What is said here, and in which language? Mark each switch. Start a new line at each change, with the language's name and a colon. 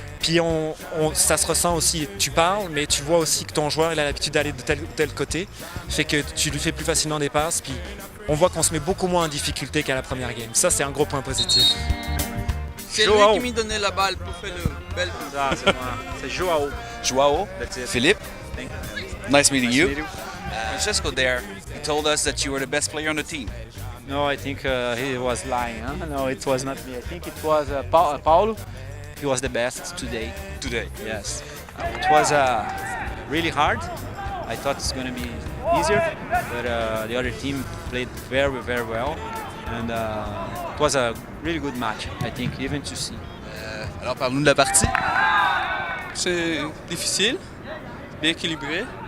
French: Puis ça se ressent aussi. Tu parles, mais tu vois aussi que ton joueur il a l'habitude d'aller de tel ou tel côté. Fait que tu lui fais plus facilement des passes. Puis on voit qu'on se met beaucoup moins en difficulté qu'à la première game. Ça, c'est un gros point positif. C'est lui qui m'a donné la balle pour faire le bel coup. Ça, c'est moi. C'est Joao.
English: Joao, Philippe, nice meeting you. Francesco there, he told us that you were the best player on the team. No, I think he was lying. Huh? No, it was not me. I think it was Paulo. He was the best today. Today. Yes. It was really hard. I thought it's going to be easier, but the other team played very, very well. And it was a really good match, I think, even to see.
French: Alors, parle-nous de la partie. C'est difficile, bien équilibré.